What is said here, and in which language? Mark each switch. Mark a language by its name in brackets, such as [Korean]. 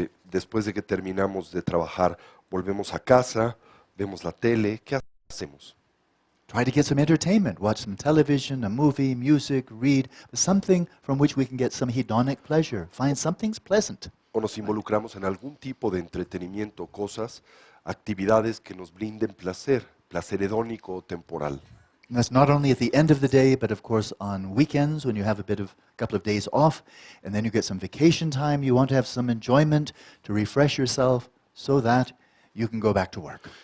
[Spanish] Después de que terminamos de trabajar, volvemos a casa, vemos la tele, ¿qué hacemos? [English] Try to get some entertainment, watch some television, a movie, music, read, something from which we can get some hedonic pleasure. Find something's pleasant. [Spanish] O nos involucramos en algún tipo de entretenimiento, cosas, actividades que nos brinden placer, placer hedónico o temporal. [English] And that's not only at the end of the day, but of course on weekends when you have couple of days off, and then you get some vacation time, you want to have some enjoyment to refresh yourself so that you can go back to work.